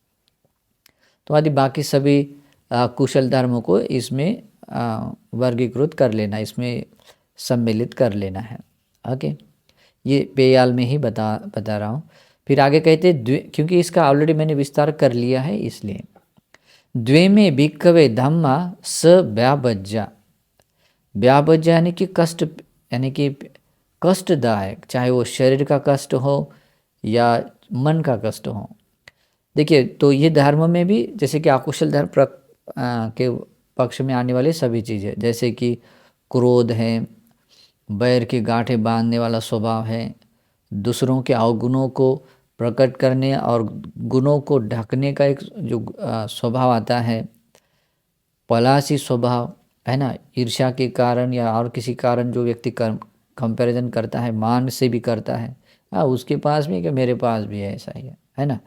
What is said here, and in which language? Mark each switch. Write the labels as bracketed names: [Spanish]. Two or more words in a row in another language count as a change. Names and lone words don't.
[Hindi] तो आदि बाकी सभी कुशल धर्मों को इसमें वर्गीकृत कर लेना, इसमें सम्मिलित कर लेना है। ओके, ये पेयाल में ही बता रहा हूँ। फिर आगे कहते क्योंकि इसका ऑलरेडी मैंने विस्तार कर लिया है इसलिए। [Pali] द्वेमे भिक्खवे धम्मा स व्याबज्जा। [Hindi] व्याबज्जा यानी कि कष्ट, यानी कि कष्टदायक, चाहे वो शरीर का कष्ट हो या मन का कष्ट हो। देखिए, तो ये धर्म में भी जैसे कि अकुशल धर्म के पक्ष में आने वाली सभी चीज़ें, जैसे कि क्रोध है, बैर की गांठें बांधने वाला स्वभाव है, दूसरों के अवगुणों को प्रकट करने और गुणों को ढकने का एक जो स्वभाव आता है, पलासी स्वभाव है ना, ईर्ष्या के कारण या और किसी कारण जो व्यक्ति कंपैरिजन करता है, मान से भी करता है, उसके पास भी कि मेरे पास भी ऐसा ही है ना।